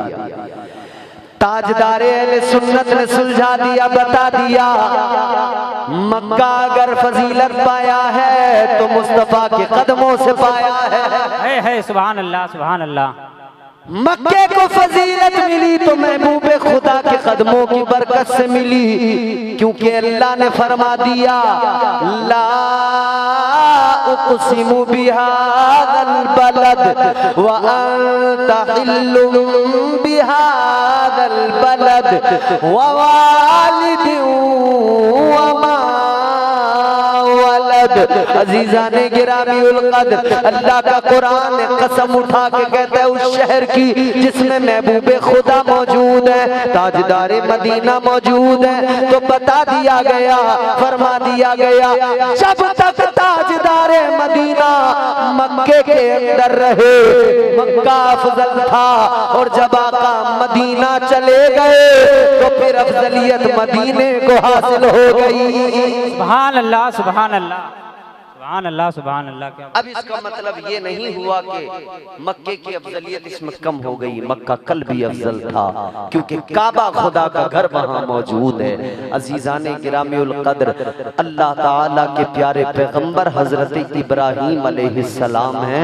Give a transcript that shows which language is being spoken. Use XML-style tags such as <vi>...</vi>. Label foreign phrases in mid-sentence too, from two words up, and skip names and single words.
<hi>ताजदारे अहले सुन्नत ने सुलझा दिया, बता दिया मक्का अगर फजीलत पाया है तो मुस्तफा के कदमों से पाया है।</hi> <ar>سبحان الله، سبحان الله.</ar> <hi>मक्के को फजीलत मिली तो महबूबे खुदा के कदमों की बरकत से मिली, क्योंकि अल्लाह ने फरमा दिया</hi> <ar>لا أقسم بهذا البلد وأنت حل بهذا البلد ووالد وما ولد.</ar> <hi>अजीज़ाने गिरामी उल कद्र, अल्लाह का कुरान कसम उठा के कहता है उस शहर की जिसमें महबूबे खुदा मौजूद है, ताजदारे मदीना मौजूद है। तो बता दिया गया, फरमा दिया गया, जब तक ताजदारे मदीना मक्के के अंदर रहे मक्का अफजल था, और जब आका मदीना चले गए तो फिर अफजलियत मदीने को हासिल हो गई।</hi> <ar>سبحان الله، سبحان الله، سبحان الله، سبحان الله, सुभान अल्लाह।</ar> <hi>क्या अब इसका मतलब ये नहीं हुआ कि मक्के की अफजलियत इसमें कम हो गई, मक्का कल भी अफजल था, क्योंकि काबा खुदा का घर वहाँ मौजूद है। अजीज़ाने गिरामी उल कद्र, अल्लाह ताला के प्यारे पैगंबर हजरत इब्राहीम अलैहिस्सलाम हैं।</hi>